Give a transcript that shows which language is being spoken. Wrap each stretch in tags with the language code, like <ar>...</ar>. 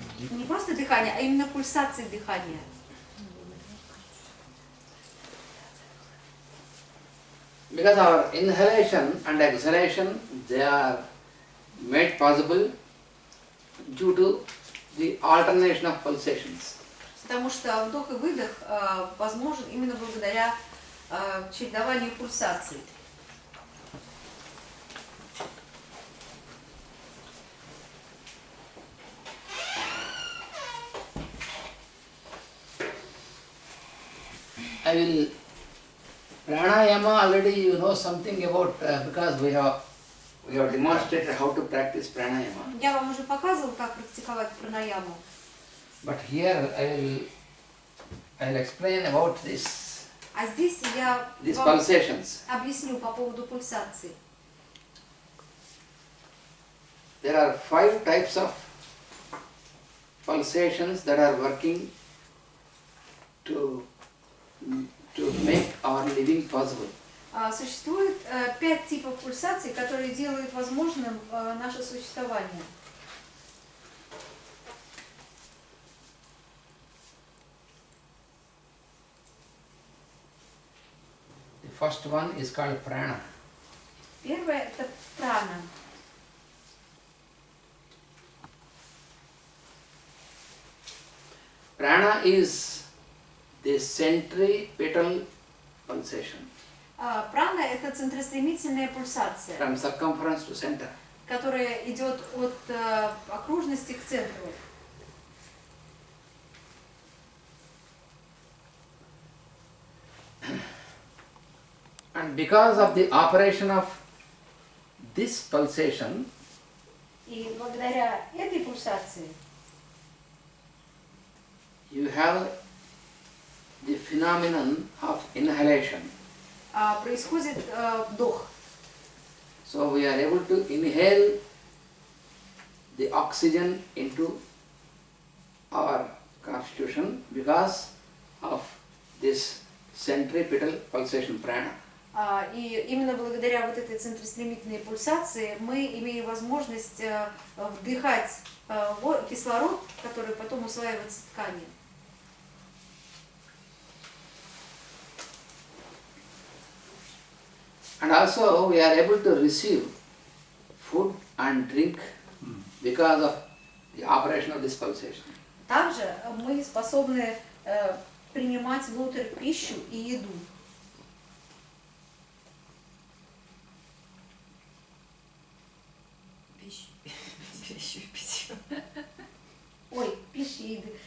<ru>Не просто дыхание, а именно пульсации дыхания.</ru> <en>Because our inhalation and exhalation, they are made possible due to the alternation of pulsations.</en> <ru>Потому что вдох и выдох возможен именно благодаря чередованию пульсаций.</ru> <en>I will pranayama already you know something about because we have demonstrated how to practice pranayama.</en> <ru>Я вам уже показывала, как практиковать пранаяму.</ru> <en>But here I will explain about this.</en> <ru>А здесь я</ru> <en>These</en> <ru>вам</ru> <en>pulsations.</en> <ru>объясню по поводу пульсации.</ru> <en>There are 5 types of pulsations that are working to make our living possible.</en> <ru>Существует 5 типов пульсаций, которые делают возможным наше существование.</ru> <en>The first one is called prana.</en> <ru>Первое – это прана.</ru> <en>Prana is the centripetal pulsation</en> <ru>Прана – это центростремительная пульсация,</ru> <en>from circumference to center.</en> <ru>которая идет от окружности к центру.</ru> <en>And because of the operation of this pulsation,</en> <ru>И благодаря этой пульсации</ru> <en>you have the phenomenon of inhalation.</en> <ru>происходит вдох.</ru> <en>So we are able to inhale the oxygen into our constitution because of this centripetal pulsation prana.</en> <ru>И именно благодаря вот этой центростремительной пульсации мы имеем возможность вдыхать кислород, который потом усваивается тканью.</ru> <en>And also we are able to receive food and drink because of the operation of this pulsation.</en> <ru>Также мы способны принимать внутрь пищу и еду. Пищу и питье. Ой, пищу и еду.</ru>